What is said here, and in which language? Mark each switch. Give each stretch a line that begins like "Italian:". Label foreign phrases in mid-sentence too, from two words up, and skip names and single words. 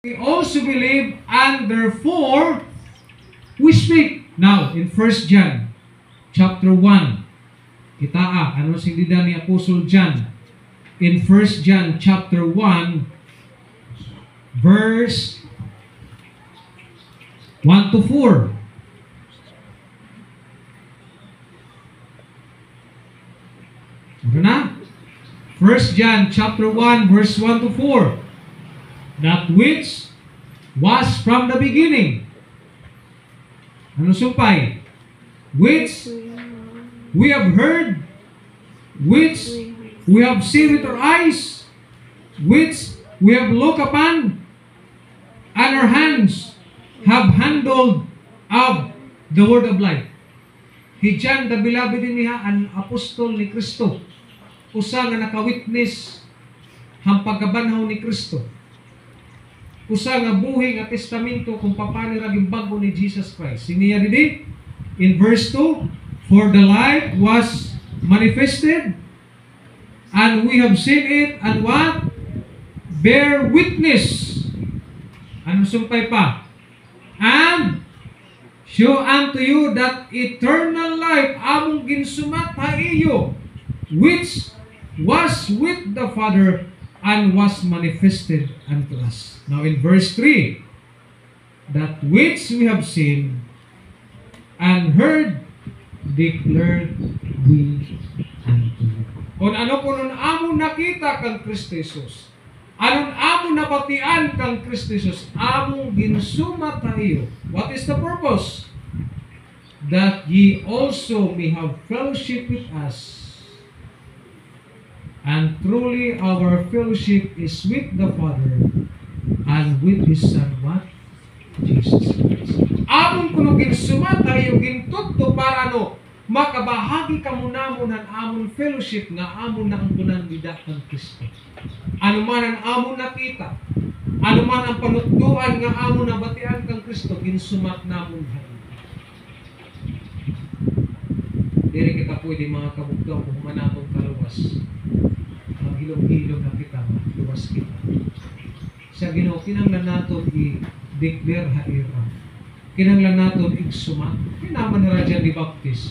English: We also believe, and therefore we speak. Now, in 1 John chapter 1,
Kinaray-a: kitaa, ano sindidan ni Apostle John?
English: In 1 John chapter 1, verse 1 to 4.
Kinaray-a: Ano na?
English: 1 John chapter 1, verse 1 to 4. That which was from the beginning.
Kinaray-a: Ano sumpay?
English: Which we have heard, which we have seen with our eyes, which we have looked upon, and our hands have handled of the word of life. He John, the beloved
Kinaray-a: niya, an apostol ni Kristo. Usa nga naka-witness ang pagkabanhaw ni Kristo. Usa nga buhi nga testamento
Filipino: kung paano naging bago
Kinaray-a: ni Jesus Christ. Siniya didi
English: in verse 2, for the light was manifested, and we have seen it, and what? Bear witness.
Kinaray-a: Ano sumpay pa?
English: And show unto you that eternal life
Kinaray-a: among ginsumat ha iyo,
English: which was with the Father and was manifested unto us. Now in verse 3, that which we have seen and heard declared we unto you.
Kinaray-a: Kung ano po nun amon nakita kang Kristo Jesus, anon amon napatian kang Kristo Jesus, among ginsumat tayo.
English: What is the purpose? That ye also may have fellowship with us. And truly our fellowship is with the Father and with His Son, what? Jesus Christ.
Kinaray-a: Amon kuno ginsumat tayo, gintudto para ano? Makabahagi ka muna mo ng amon fellowship nga amon na ang tunan bidak ng Kristo. Ano man ang amon nakita, ano man ang panutduan nga amon na batian kang Kristo, ginsumat namon hayo. Diri kita pwede mga kabugtong kung manatong kaluwas. Hilong-hilong na kita, luwas kita. Sa Ginoo, kinanglan nato i-declare haira. Kinanglan nato igsumat. Kinaman haradyan di Baptist.